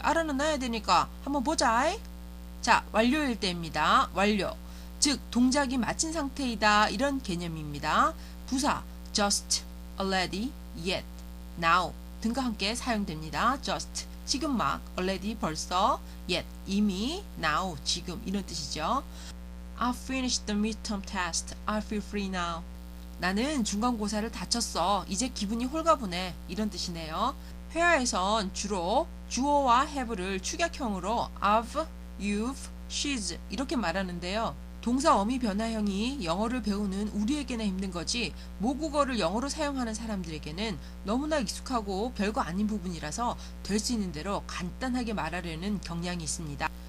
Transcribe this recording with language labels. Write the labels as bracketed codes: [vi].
[ko] 알아는 놔야 되니까 한번 보자. 자, 완료일 때입니다. 완료. 즉 동작이 마친 상태이다 이런 개념입니다. 부사 just, already, yet, now 등과 함께 사용됩니다. just 지금 막, already 벌써, yet 이미, now 지금 이런 뜻이죠. [en] I finished the midterm test. I feel free now. [ko] 나는 중간고사를 다 쳤어. 이제 기분이 홀가분해. 이런 뜻이네요. 회화에선 주로 주어와 have를 축약형으로 I've, you've, she's 이렇게 말하는데요. 동사 어미 변화형이 영어를 배우는 우리에게나 힘든 거지 모국어를 영어로 사용하는 사람들에게는 너무나 익숙하고 별거 아닌 부분이라서 될 수 있는 대로 간단하게 말하려는 경향이 있습니다.